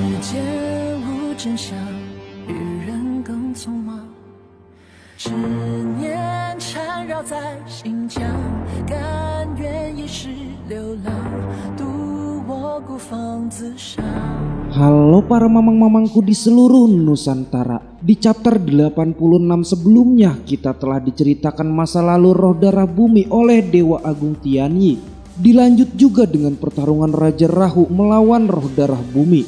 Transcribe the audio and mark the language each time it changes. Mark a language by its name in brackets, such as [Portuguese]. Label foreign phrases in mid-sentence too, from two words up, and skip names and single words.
[Chinese] 见无真相，与人更匆忙，执念缠绕在心疆，甘愿一世流浪，渡我孤芳自赏。 [Indonesian] Halo para mamang-mamangku di seluruh Nusantara. Di chapter 86 sebelumnya kita telah diceritakan masa lalu Roh Darah Bumi oleh Dewa Agung Tianyi. Dilanjut juga dengan pertarungan Raja Rahu melawan Roh Darah Bumi.